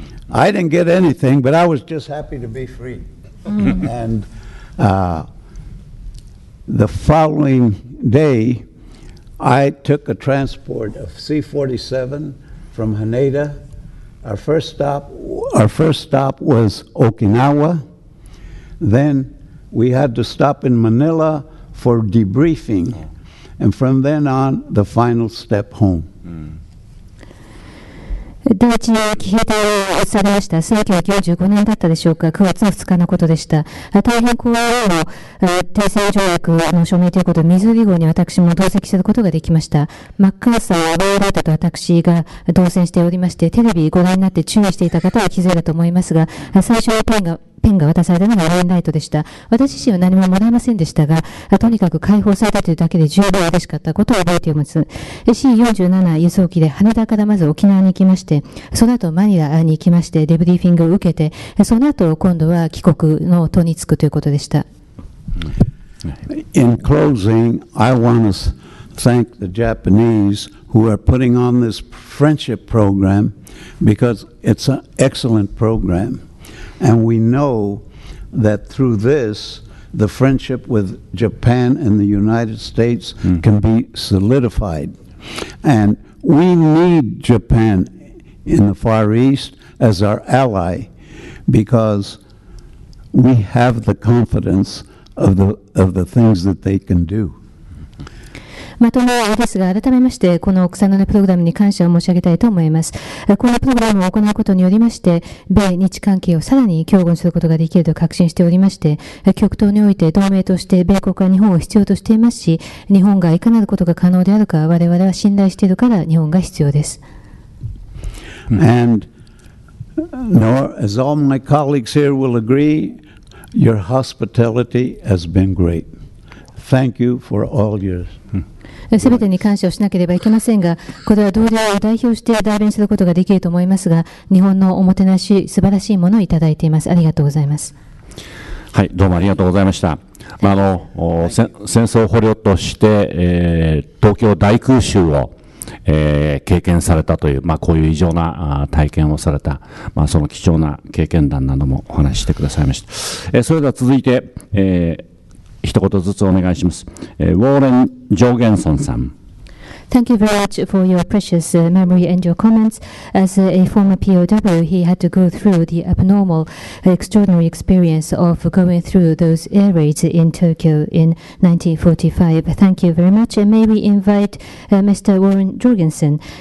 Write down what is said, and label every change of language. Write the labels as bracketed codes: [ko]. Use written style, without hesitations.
[en] I didn't get anything, but I was just happy to be free. And the following day, I took a transport of C-47 from Haneda. Our first stop was Okinawa. Then we had to stop in Manila for debriefing, and from then on, the final step home. [ja] 第一騎兵隊を移されました。1995年だったでしょうか。 9月の2日のことでした。大変光栄の停戦条約の署名ということで、ミズーリ号に私も同席することができました。マッカーサー、ローラータと私が同席しておりまして、テレビご覧になって注意していた方は気づいたと思いますが、最初のペンが渡されたのがレインライトでした。私自身は何ももらえませんでしたが、とにかく解放されたというだけで十分嬉しかったことを覚えています。 C47 輸送機で羽田からまず沖縄に行きまして、その後マニラに行きまして、デブリーフィングを受けて、その後今度は帰国の途に就くということでした。 [en] In closing, I want to thank the Japanese who are putting on this friendship program because it's an excellent program. And we know that through this, the friendship with Japan and the United States can be solidified. And we need Japan in the Far East as our ally because we have the confidence of the things that they can do. [ja] まとめですが、改めまして、この草の根プログラムに感謝を申し上げたいと思います。このプログラムを行うことによりまして、米日関係をさらに強固にすることができると確信しておりまして、極東において同盟として米国は日本を必要としていますし、日本がいかなることが可能であるか、我々は信頼しているから日本が必要です。 And as all my colleagues here will agree, your hospitality has been great. Thank you for all yours. すべてに感謝をしなければいけませんが、これは同僚を代表して代弁することができると思いますが、日本のおもてなし、素晴らしいものをいただいています。ありがとうございます。はい、どうもありがとうございました。戦争捕虜として、東京大空襲を、経験されたという、こういう異常な体験をされた、その貴重な経験談などもお話ししてくださいました。それでは続いて、一言ずつお願いします。ウォーレン・ジョーゲンソンさん。 [en] Thank you very much for your precious memory and your comments. As a former POW, he had to go through the abnormal, extraordinary experience of going through those air raids in Tokyo in 1945. Thank you very much. And may we invite Mr. Warren Jorgenson.